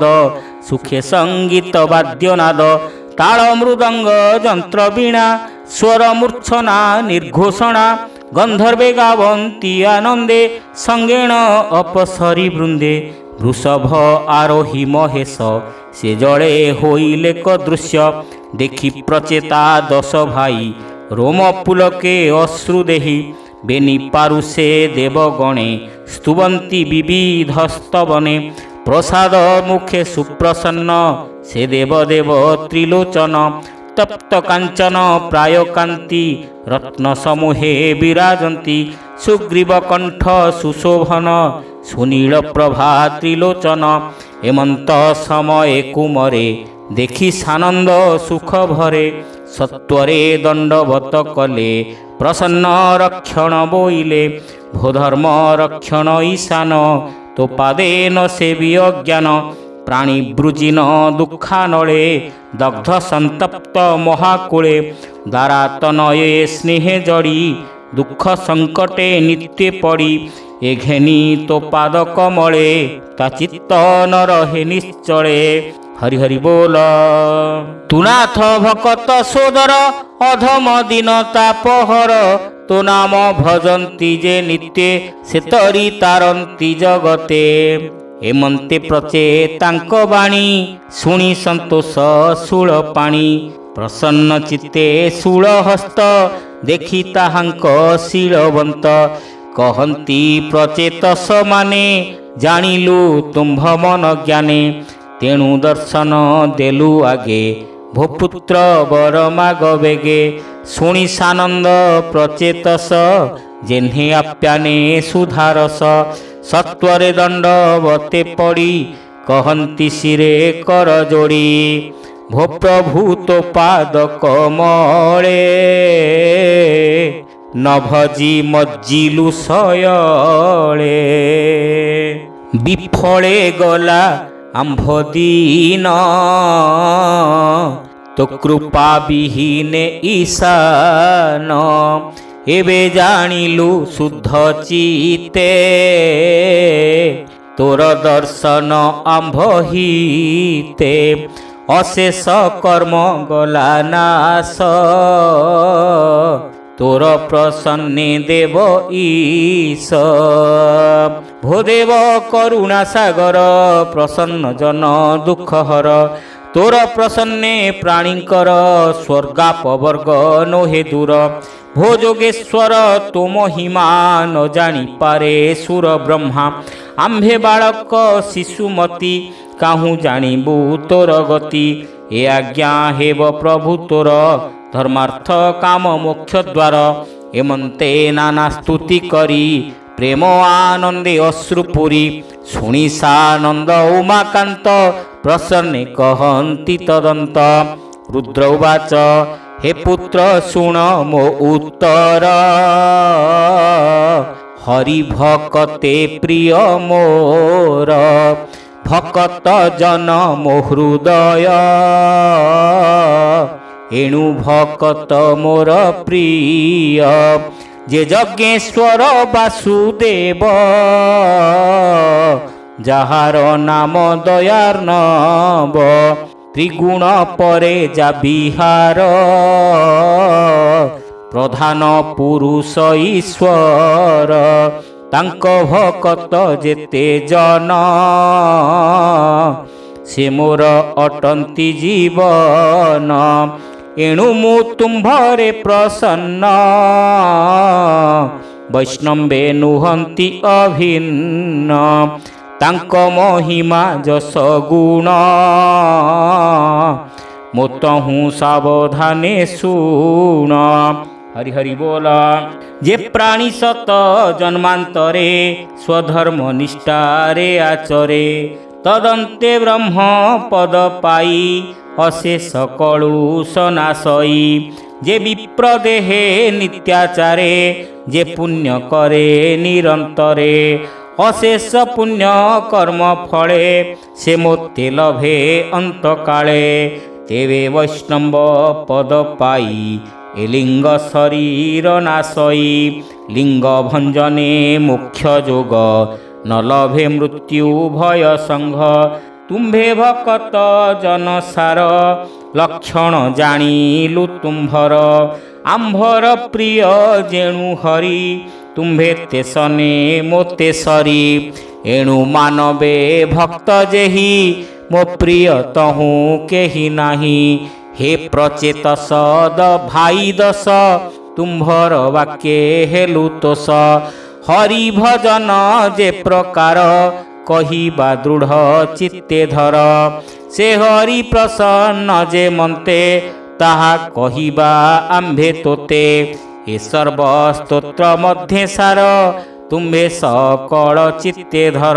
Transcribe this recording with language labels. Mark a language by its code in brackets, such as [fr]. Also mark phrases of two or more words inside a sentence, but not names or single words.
[or] ସୁଖେ ସଙ୍ଗୀତ ବାଦ୍ୟନାଦ ତାଳ ମୃଦଙ୍ଗ ଯନ୍ତ୍ର ବୀଣା ସ୍ୱର ମୂର୍ଛନା ନିର୍ଘୋଷଣା ଗନ୍ଧର୍ବେ ଗାବନ୍ତି ଆନନ୍ଦେ ସଙ୍ଗେଣ ଅପସରୀ ବୃନ୍ଦେ ବୃଷଭ ଆରୋହୀ ମହେଶ ସେ ଜଡ଼େ ହୋଇଲେ କ ଦୃଶ୍ୟ ଦେଖି ପ୍ରଚେତା ଦଶ ଭାଇ ରୋମ ପୁଲକେ ଅଶ୍ରୁ ଦେହି ବେନି ପାରୁଷେ ଦେବଗଣେ ସ୍ତୁବନ୍ତି ବିବିଧସ୍ତବନେ ପ୍ରସାଦ ମୁଖେ ସୁପ୍ରସନ୍ନ ସେ ଦେବଦେବ ତ୍ରିଲୋଚନ ତପ୍ତ କାଞ୍ଚନ ପ୍ରାୟ କାନ୍ତି ରତ୍ନ ସମୂହେ ବିରାଜନ୍ତି ସୁଗ୍ରୀବ କଣ୍ଠ ସୁଶୋଭନ ସୁନୀଳ ପ୍ରଭା ତ୍ରିଲୋଚନ ଏମନ୍ତ ସମୟ କୁମରେ ଦେଖି ସାନନ୍ଦ ସୁଖ ଭରେ ସତ୍ୱରେ ଦଣ୍ଡବତ କଲେ ପ୍ରସନ୍ନ ରକ୍ଷଣ ବୋଇଲେ ଭୋଧର୍ମ ରକ୍ଷଣ ଈଶାନ ତୋ ପାଦେନ ସେବ୍ୟ ଜ୍ଞାନ ପ୍ରାଣୀ ବ୍ରୁଜିନ ଦୁଃଖାନଳେ ଦଗ୍ଧ ସନ୍ତପ୍ତ ମହାକୂଳେ ଦାରାତନୟେ ସ୍ନେହେ ଜଡ଼ି ଦୁଖ ସଙ୍କଟେ ନିତ୍ୟ ପଡ଼ି ଏ ଘେନି ତୋ ପାଦ କମଳେ ତା ଚିତ୍ତ ନ ରହେ ନିଶ୍ଚଳେ ହରି ହରି ବୋଲ। ତୁ ନାଥ ଭକତ ସୋଦର ଅଧମ ଦିନ ତାପହର ତୋ ନାମ ଭଜନ୍ତି ଯେ ନିତ୍ୟ ସେ ତରି ତାରନ୍ତି ଜଗତେ ଏମନ୍ତେ ପ୍ରଚେତାଙ୍କ ବାଣୀ ଶୁଣି ସନ୍ତୋଷ ଶୂଳ ପାଣି ପ୍ରସନ୍ନ ଚିତ୍ତେ ଶୂଳ ହସ୍ତ ଦେଖି ତାହାଙ୍କ ଶୀଳବନ୍ତ କହନ୍ତି ପ୍ରଚେତସ ମାନେ ଜାଣିଲୁ ତୁମ୍ଭ ମନ ଜ୍ଞାନେ ତେଣୁ ଦର୍ଶନ ଦେଲୁ ଆଗେ ଭୂପୁତ୍ର ବର ମାଗ ବେଗେ ଶୁଣି ସାନନ୍ଦ ପ୍ରଚେତସ ଯେହ୍ନେ ଆପ୍ୟାନେ ସୁଧାରସ ସତ୍ୱରେ ଦଣ୍ଡବତେ ପଡ଼ି କହନ୍ତି ଶିରେ କର ଯୋଡ଼ି ଭୋ ପ୍ରଭୁ ତୋ ପାଦ କମଳେ ନ ଭଜି ମଜ୍ଜିଲୁ ସୟଳେ ବିଫଳେ ଗଲା ଆମ୍ଭ ଦିନ ତୋ କୃପା ବିହୀନେ ଈଶାନ ଏବେ ଜାଣିଲୁ ଶୁଦ୍ଧ ଚିତେ ତୋର ଦର୍ଶନ ଆମ୍ଭ ହିତେ ଅଶେଷ କର୍ମ ଗଲା ନାଶ ତୋର ପ୍ରସନ୍ନେ ଦେବ ଈଶ ଭୋଦେବ କରୁଣା ସାଗର ପ୍ରସନ୍ନ ଜନ ଦୁଖ ହର ତୋର ପ୍ରସନ୍ନେ ପ୍ରାଣୀକର ସ୍ୱର୍ଗାପବର୍ଗ ନୋହେ ଦୂର ଭୋ ଯୋଗେଶ୍ୱର ତୋ ମହିମା ନ ଜାଣି ପାରେ ସୁର ବ୍ରହ୍ମା ଆମ୍ଭେ ବାଳକ ଶିଶୁମତି କାହୁ ଜାଣିବୁ ତୋର ଗତି ଏ ଆଜ୍ଞା ହେବ ପ୍ରଭୁ ତୋର ଧର୍ମାର୍ଥ କାମ ମୋକ୍ଷ ଦ୍ୱାର ଏମନ୍ତେ ନାନା ସ୍ତୁତି କରି ପ୍ରେମ ଆନନ୍ଦେ ଅଶ୍ରୁପୁରି ଶୁଣି ସାନନ୍ଦ ଉମାକାନ୍ତ ପ୍ରସନ୍ନେ କହନ୍ତି ତଦନ୍ତ ରୁଦ୍ର ଉବାଚ ହେ ପୁତ୍ର ଶୁଣ ମୋ ଉତ୍ତର ହରି ଭକତେ ପ୍ରିୟ ମୋର ଭକତ ଜନ ମୋ ହୃଦୟ ଏଣୁ ଭକତ ମୋର ପ୍ରିୟ ଯେ ଯଜ୍ଞେଶ୍ୱର ବାସୁଦେବ ଯାହାର ନାମ ଦୟାର୍ଣବ ତ୍ରିଗୁଣ ପରେ ଯା ବିହାର ପ୍ରଧାନ ପୁରୁଷ ଈଶ୍ୱର ତାଙ୍କ ଭକତ ଯେତେ ଜନ ସେ ମୋର ଅଟନ୍ତି ଜୀବନ ଏଣୁ ମୁ ତୁମ୍ଭରେ ପ୍ରସନ୍ନ ବୈଷ୍ଣବେ ନୁହନ୍ତି ଅଭିନ୍ନ ତାଙ୍କ ମହିମା ଯଶ ଗୁଣ ମୋତହୁ ସାବଧାନେ ଶୁଣ ହରି ହରି ବୋଲା। ଯେ ପ୍ରାଣୀ ସତ ଜନ୍ମାନ୍ତରେ ସ୍ୱଧର୍ମ ନିଷ୍ଠାରେ ଆଚରେ ତଦନ୍ତେ ବ୍ରହ୍ମ ପଦ ପାଇ ଅଶେଷ କଳୁଷ ନାଶଇ ଯେ ବିପ୍ର ଦେହେ ନିତ୍ୟାଚାରେ ଯେ ପୁଣ୍ୟ କରେ ନିରନ୍ତରେ ଅଶେଷ ପୁଣ୍ୟ କର୍ମ ଫଳେ ସେ ମୋତେ ଲଭେ ଅନ୍ତକାଳେ ତେବେ ବୈଷ୍ଣବ ପଦ ପାଇ ଏ ଲିଙ୍ଗ ଶରୀର ନାଶଇ ଲିଙ୍ଗ ଭଞ୍ଜନେ ମୁଖ୍ୟ ଯୋଗ ନ ଲଭେ ମୃତ୍ୟୁ ଭୟ ସଂଘ ତୁମ୍ଭେ ଭକତ ଜନସାର ଲକ୍ଷଣ জাଣିଲୁ ତୁମ୍ଭର ଆମ୍ଭର ପ୍ରିୟ ଯେଣୁ ହରି ତୁମ୍ଭେ ତେସନେ ମୋତେ ସରି ଏଣୁ ମାନବେ ଭକ୍ତ ଯେହି ମୋ ପ୍ରିୟ ତହୁଁ କେହି ନାହିଁ हे ପ୍ରଚେତ ସଦ ଭାଇ ଦସ ତୁମ୍ଭର ବାକ୍ୟେ ହେଲୁ ତୋଷ ହରି ଭଜନ ଯେ ପ୍ରକାର କହିବା ଦୃଢ଼ ଚିତ୍ତେ ଧର ସେ ହରି ପ୍ରସନ୍ନ ଯେ ମନ୍ତେ ତାହା କହିବା ଆମ୍ଭେ ତୋତେ ହେ ସର୍ବ ସ୍ତୋତ୍ର ମଧ୍ୟେ ସାର ତୁମ୍ଭେ ସକଳ ଚିତ୍ତେ ଧର।